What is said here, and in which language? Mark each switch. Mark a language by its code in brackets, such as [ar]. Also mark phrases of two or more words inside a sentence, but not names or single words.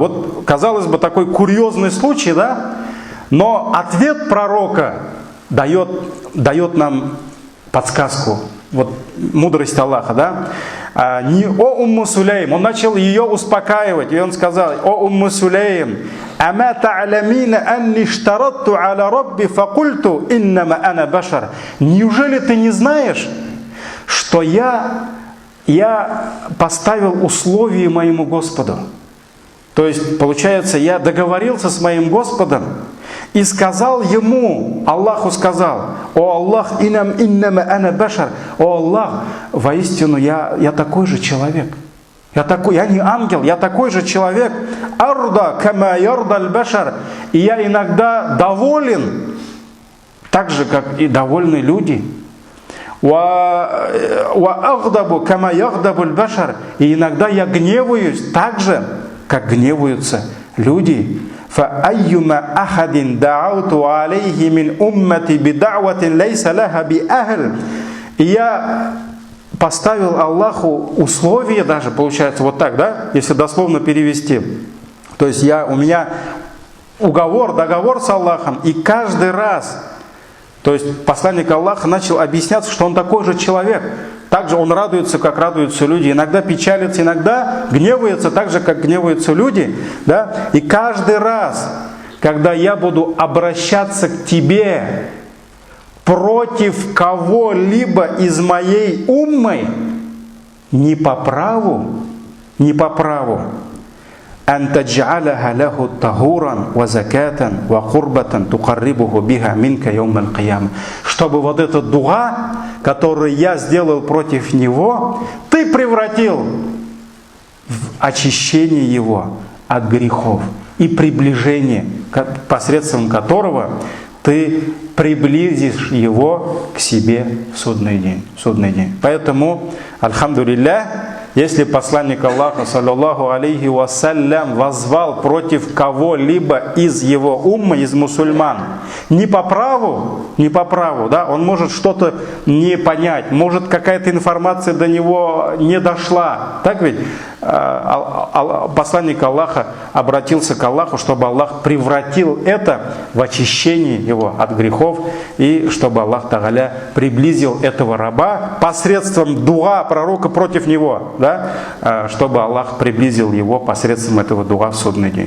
[ru] Вот, казалось бы, такой курьезный случай, да? Но ответ пророка дает нам подсказку, вот мудрость Аллаха, да? О Умму Сулейм, он начал ее успокаивать, и он сказал: о Умму Сулейм, [ar] أما تعلمين أني اشترطت على ربي فقلت إنما أنا بشر. [ru] Неужели ты не знаешь, что я поставил условия моему Господу? То есть, получается, я договорился с моим Господом и сказал ему, Аллаху сказал: о Аллах, [ar] إنما أنا بشر, [ru] о Аллах, воистину я такой же человек. Я не ангел, я такой же человек. [ar] أرضى كما يرضى البشر. [ru] И я иногда доволен, так же, как и довольны люди. [ar] وأغضب كما يغضب البشر. [ru] И иногда я гневаюсь так же, как гневаются люди. [ar] فَأَيُّمَا أَحَدٍ دَعَوْتُ عَلَيْهِ مِنْ أُمَّتِ بِدَعْوَةٍ لَيْسَ لَهَا بِأَهْلٍ. [ru] И я поставил Аллаху условия даже, получается вот так, да, если дословно перевести. То есть у меня договор с Аллахом, и каждый раз, то есть посланник Аллаха начал объясняться, что он такой же человек. Также он радуется, как радуются люди. Иногда печалится, иногда гневается, так же, как гневаются люди. Да? И каждый раз, когда я буду обращаться к тебе против кого-либо из моей уммы, не по праву, [ar] أن تجعلها له طهورا وزكاة وقربة تقربه بها منك يوم القيامة. [ru] Чтобы вот этот дуа, который я сделал против него, ты превратил в очищение его от грехов и приближение, посредством которого ты приблизишь его к себе в судный день. Поэтому, альхамдулилля, если посланник Аллаха, [ar] صلى الله عليه وسلم, [ru] возвал против кого-либо из его уммы, из мусульман, не по праву, да, он может что-то не понять, может какая-то информация до него не дошла. Так ведь посланник Аллаха обратился к Аллаху, чтобы Аллах превратил это в очищение его от грехов, и чтобы Аллах Тааля приблизил этого раба посредством дуа пророка против него, да, чтобы Аллах приблизил его посредством этого дуа в судный день.